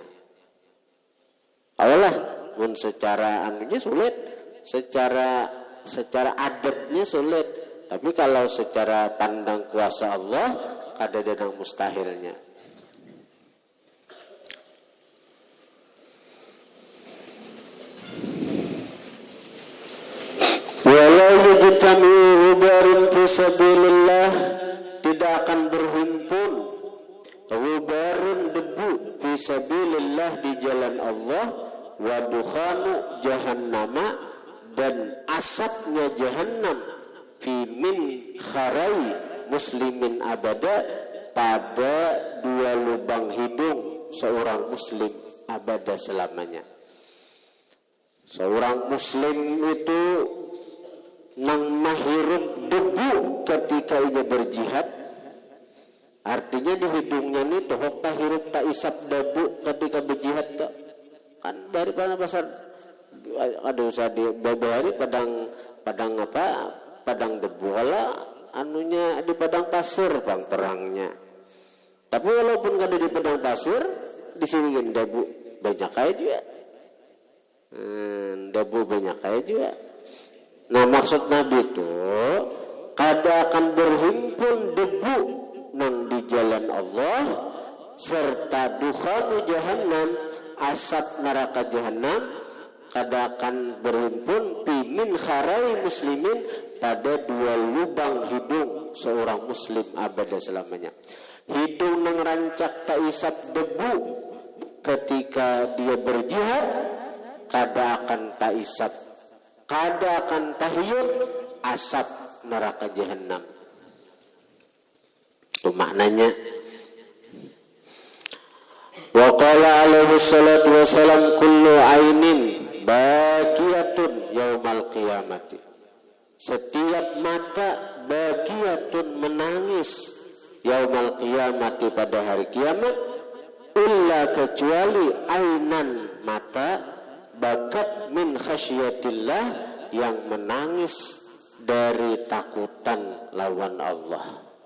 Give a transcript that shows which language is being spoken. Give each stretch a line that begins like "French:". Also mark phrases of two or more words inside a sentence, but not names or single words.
Banjar: Awalah mun secara anunya sulit, secara adatnya sulit, tapi kalau secara pandang kuasa Allah kada ada mustahilnya.
Arabic: ولو يجتمع غبار في سبيل الله,
Banjar: tidak akan berhimpun ghubar, sabilillah di jalan Allah,
Arabic: ودخان جهنم
Banjar: dan asapnya jahannam,
Arabic: في منخري مسلم أبدا
Banjar: pada dua lubang hidung seorang muslim abada selamanya. Seorang muslim itu nang mahirup debu ketika ia berjihad. Artinya di hidungnya ni tohok tak hirup tak isap debu ketika berjihad tak. Kan dari pasar aduh sadi babari padang apa? Padang debu lah anunya di padang pasir bang perangnya. Tapi walaupun ada di padang pasir, di sini kan debu banyak aja juga. Debu banyak aja juga. Nah maksud Nabi itu kada akan berhimpun debu nang di jalan Allah serta
Arabic: دخان جهنم,
Banjar: asap neraka jahannam, kada akan berhimpun
Arabic: في منخري مسلم
Banjar: pada dua lubang hidung seorang muslim abada selamanya. Hidung nang rancak tak isap debu ketika dia berjihad, kada akan tak isap, kada akan tahyut asap neraka jahannam. Itu maknanya.
Arabic: وقال عليه الصلاة والسلام كل عين باكية يوم القيامة.
Banjar: Setiap mata baqiyatun menangis
Arabic: يوم القيامة
Banjar: pada hari kiamat, illa kecuali ainan mata
Arabic: بكت من خشية الله
Banjar: yang menangis dari takutan lawan Allah.